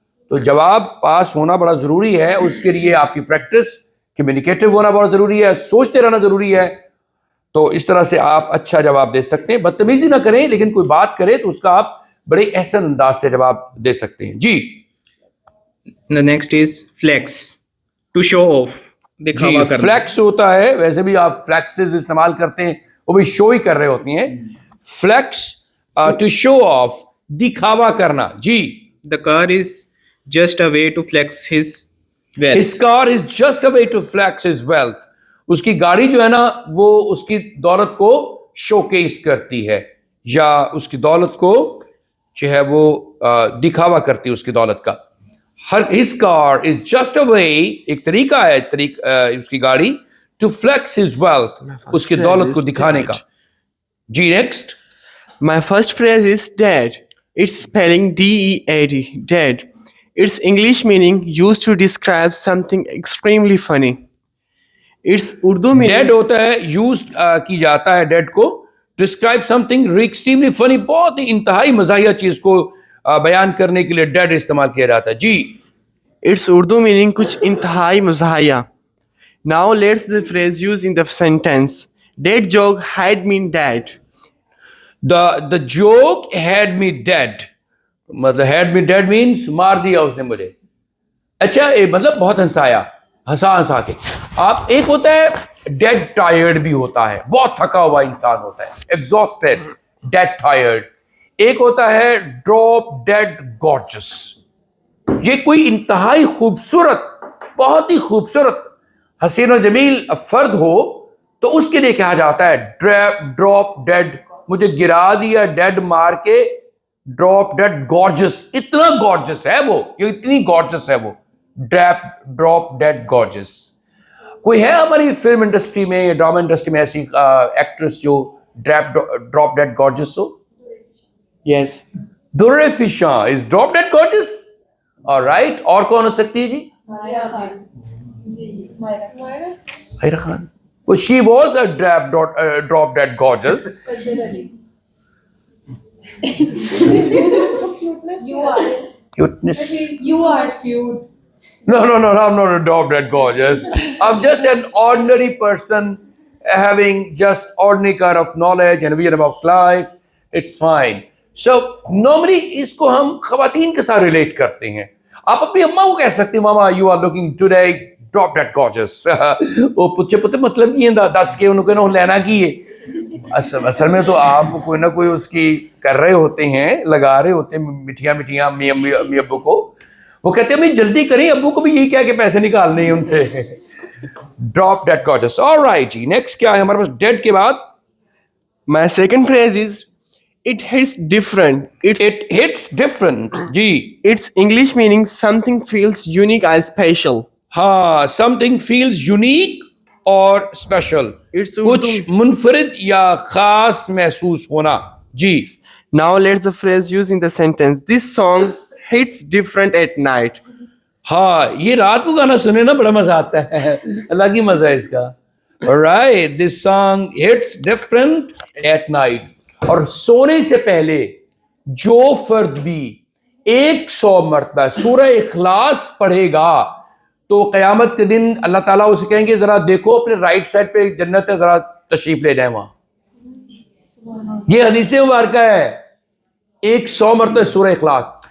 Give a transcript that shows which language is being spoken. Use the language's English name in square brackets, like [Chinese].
[Urdu] تو جواب پاس ہونا بڑا ضروری ہے، اس کے لیے آپ کی پریکٹس، کمیونیکیٹو ہونا بہت ضروری ہے، سوچتے رہنا ضروری ہے. تو اس طرح سے آپ اچھا جواب دے سکتے ہیں. بدتمیزی نہ کریں، لیکن کوئی بات کرے تو اس کا آپ بڑے احسن انداز سے جواب دے سکتے ہیں. جی [English] the next is flex, to show off, [Urdu] دکھاوا کرنا. فلیکس ہوتا ہے، ویسے بھی آپ فلیکسز استعمال کرتے ہیں، وہ بھی شو ہی کر رہے ہوتی ہیں. فلیکس ٹو شو آف، دکھاوا کرنا. جی [English] The car is just a way to flex his wealth. his car is just a way to flex his wealth. [Urdu] اس کی گاڑی جو ہے نا وہ اس کی دولت کو شو کیس کرتی ہے، یا اس کی دولت کو جو ہے وہ دکھاوا کرتی ہے اس کی دولت کا. [English] his car is just a way، [Urdu] ایک طریقہ ہے اس کی گاڑی [English] to flex his wealth، [Urdu] اس کی دولت کو دکھانے کا. جی next. [English] My first phrase is dead. It's spelling D-E-A-D, dead. Its English meaning used to describe something extremely funny. Its Urdu meaning [Urdu] dead ہوتا ہے، یوز کی جاتا ہے ڈیڈ کو ڈسکرائب سم تھنگ ایکسٹریملی فنی، بہت ہی انتہائی مزاحیہ چیز کو بیان کرنے کے لیے ڈیڈ استعمال کیا جاتا ہے. جی [English] its Urdu meaning [Urdu] کچھ انتہائی مزاحیہ. [English] Now let's the phrase used in the sentence. Dead joke had me dead. the joke had me dead، [Urdu] مطلب [English] had me dead means [Urdu] مار دیا اس نے مجھے. اچھا مطلب بہت ہنسا کے. آپ ایک ہوتا ہے ڈیڈ ٹائرڈ بھی ہوتا ہے، بہت تھکا ہوا انسان ہوتا ہے، ایگزاسٹڈ، ڈیڈ ٹائرڈ. ایک ہوتا ہے ڈراپ ڈیڈ گارجس. یہ کوئی انتہائی خوبصورت، بہت ہی خوبصورت حسین و جمیل فرد ہو تو اس کے لیے کہا جاتا ہے ڈراپ ڈیڈ، مجھے گرا دیا ڈیڈ مار کے. ڈراپ ڈیڈ گارجس، اتنا گارجس ہے وہ، یہ اتنی گارجس ہے وہ. Drop dead گارجس. کوئی ہے ہماری فلم انڈسٹری میں یا ڈرامہ انڈسٹری میں ایسی ایکٹریس جو ڈراپ ڈیڈ گارجس ہو؟ [English] Yes. Dure Fishan is drop dead gorgeous. [Urdu] آلرائٹ، اور کون ہو سکتی ہے جی؟ Maira Khan. [English] She was a drop dead gorgeous. Cuteness. You are cute. No, I'm not a drop dead gorgeous. I'm just an ordinary person having just ordinary kind of knowledge and vision about life. It's fine. So normally [Urdu] اس کو ہم خواتین کے ساتھ relate کرتے ہیں. آپ اپنی اماں کو کہہ سکتے ہیں ماما [English] you are looking today drop dead gorgeous. [Urdu] وہ پوچھے مطلب نہیں ہے دس کے انہوں کو لینا کی ہے. اصل میں تو آپ کوئی نہ کوئی اس کی کر رہے ہوتے ہیں، لگا رہے ہوتے ہیں میٹھیاں امی ابو کو. وہ کہتے ہیں بھائی جلدی کریں، ابو کو بھی یہی کہہ کے پیسے نکالنے ہیں ان سے. Drop dead گارجس. آلرائٹ جی، نیکسٹ کیا ہے ہمارے پاس ڈیڈ کے بعد؟ [English] My second phrase is it hits different. It hits different. جی Its English meaning something feels unique or special. [Urdu] ہاں، [English] something feels unique [Urdu] اور اسپیشل، کچھ منفرد یا خاص محسوس ہونا. جی [English] Now let's the phrase used in the sentence. This song hits different at night. [Urdu] ہاں، یہ رات کو گانا سنے نا بڑا مزہ آتا ہے، الگ ہی مزہ ہے اس کا. [English] Alright, this song hits different at night. [Urdu] اور سونے سے پہلے جو فرد بھی 100 مرتبہ سورہ اخلاص پڑھے گا تو قیامت کے دن اللہ تعالیٰ اسے کہیں گے ذرا دیکھو اپنے رائٹ سائڈ پہ جنت ہے، ذرا تشریف لے جائیں وہاں. یہ حدیث مبارکہ ہے. 100 مرتبہ سورہ اخلاص.